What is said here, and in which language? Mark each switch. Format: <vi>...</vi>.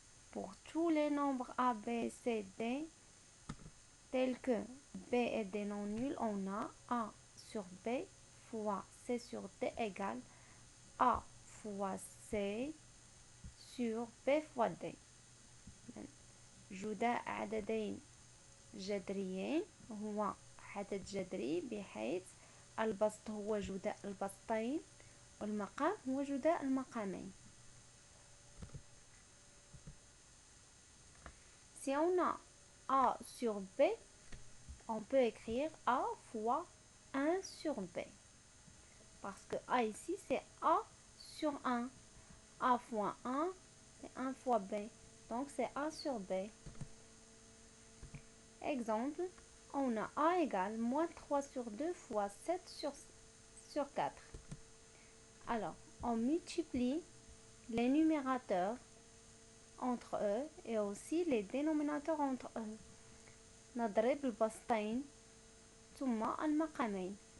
<fr>Pour tous les nombres A, B, C, D, tels que B est des non nuls, on a A sur B fois C sur D égale A fois C sur B fois D.</fr> <ar>جداء عددين جذريين هو عدد جذري بحيث البسط هو جداء البسطين والمقام هو جداء المقامين.</ar> <fr>Si on a A sur B, on peut écrire A fois 1 sur B. Parce que A ici, c'est A sur 1. A fois 1, c'est 1 fois B. Donc, c'est A sur B. Exemple, on a A égale moins 3 sur 2 fois 7 sur 4. Alors, on multiplie les numérateurs entre eux et aussi les dénominateurs entre eux.</fr> <ar>نضرب البسطين ثم المقامين.</ar>